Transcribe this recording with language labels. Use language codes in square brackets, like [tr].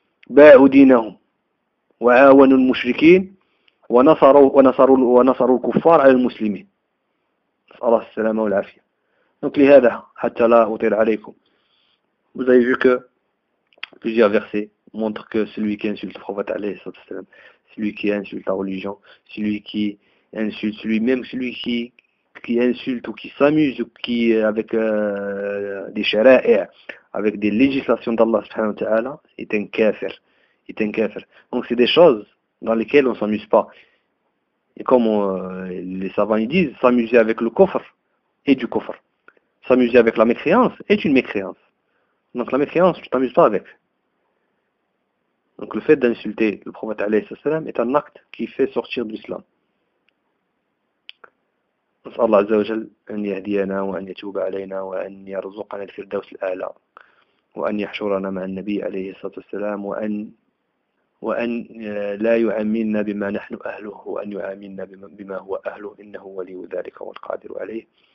[ar] باعوا دينهم وعاونوا المشركين ونصروا الكفار على المسلمين صلى الله السلامة والعافية. Donc لهذا حتى لا أطيل عليكم. [fr] Vous avez vu que plusieurs versets montrent que celui qui insulte le prophète عليه الصلاة والسلام, celui qui insulte la religion, celui qui insulte, lui-même, celui qui insulte ou qui s'amuse ou qui avec des charaïa, avec des législations d'Allah subhanahu wa ta'ala, est un kafir. Est un kafir. Donc c'est des choses dans lesquelles on ne s'amuse pas. Et comme les savants ils disent, s'amuser avec le kofr est du kofr. S'amuser avec la mécréance est une mécréance. Donc la mécréance, tu ne t'amuses pas avec. Donc le fait d'insulter le prophète alayhi sallam est un acte qui fait sortir de l'islam. [ar] نسأل الله عز وجل أن يهدينا وأن يتوب علينا وأن يرزقنا الفردوس الأعلى وأن يحشرنا مع النبي عليه الصلاة والسلام وأن وأن لا يعاملنا بما نحن أهله، وأن يعاملنا بما هو أهله، إنه ولي ذلك والقادر عليه.